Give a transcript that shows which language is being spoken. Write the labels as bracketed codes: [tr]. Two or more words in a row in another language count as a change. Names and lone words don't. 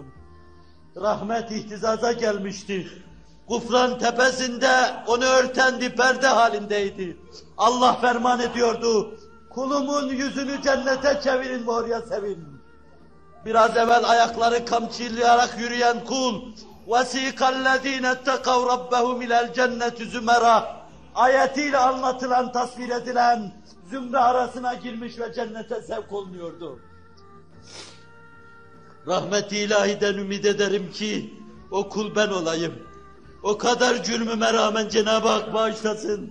[tr] Rahmet ihtizaza gelmişti. Gufran tepesinde onu örten bir perde halindeydi. Allah ferman ediyordu. Kulumun yüzünü cennete çevirin ve oraya sevin. Biraz evvel ayakları kamçılayarak yürüyen kul, [ar] وَسِيقَ الَّذ۪ينَ اتَّقَوْ رَبَّهُمْ اِلَى الْجَنَّةِ زُمَرًا [tr] ayetiyle anlatılan, tasvir edilen zümre arasına girmiş ve cennete sevk olunuyordu. Rahmet-i ilahiden ümit ederim ki o kul ben olayım. O kadar cürmüme rağmen Cenab-ı Hak bağışlasın.